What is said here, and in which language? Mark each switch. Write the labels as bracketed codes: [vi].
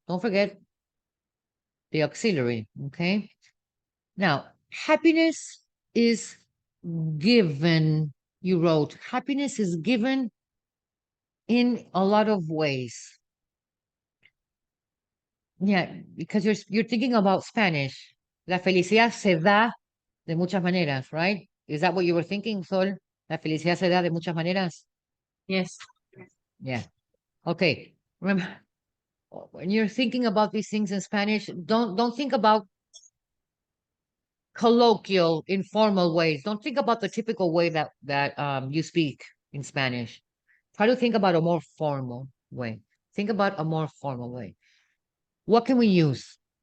[en] Don't forget the auxiliary, okay? Now, happiness is given, you wrote, happiness is given in a lot of ways. Yeah, because you're thinking about Spanish. [es] La felicidad se da de muchas maneras, right? [en] Is that what you were thinking, Sol? [es] La felicidad se da de muchas maneras. [en] Yes. Yeah. Okay. Remember, when you're thinking about these things in Spanish, don't think about colloquial, informal ways. Don't think about the typical way that you speak in Spanish. Try to think about a more formal way. Think about a more formal way. What can we use?